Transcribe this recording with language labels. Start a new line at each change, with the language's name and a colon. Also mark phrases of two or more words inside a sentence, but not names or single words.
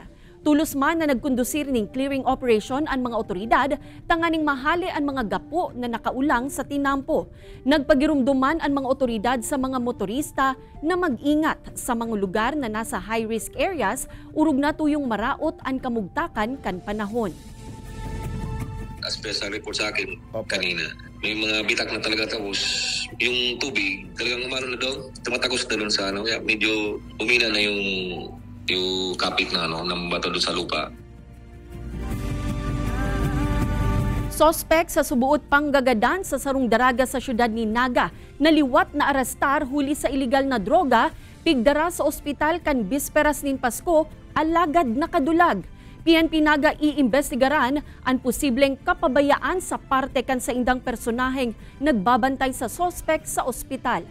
Bikol: Tulos man na nagkondusir ning
English: clearing operation
Bikol: ang mga otoridad, tanganing mahali ang mga gapo na nakaulang sa tinampo. Nagpagirumduman ang mga otoridad sa mga motorista na mag-ingat sa mga lugar na nasa
English: high-risk areas,
Bikol: urog na tuyong maraot ang kamugtakan kan panahon.
English: Special report
Filipino: sa akin kanina. May mga bitak na talaga tapos yung tubig talagang umano na doon. Tumatagos na doon sa ano. Kaya medyo umina na yung kapit na ng bato doon sa lupa.
Bikol: Sospek sa subuot panggagadan sa sarong daraga sa syudad ni Naga, naliwat na arrestar huli sa iligal na droga, pigdara sa ospital kan bisperas nin Pasko, alagad na kadulag. PNP Naga iimbestigaran ang posibleng kapabayaan sa parte kan sa indang personaheng nagbabantay sa sospek sa ospital.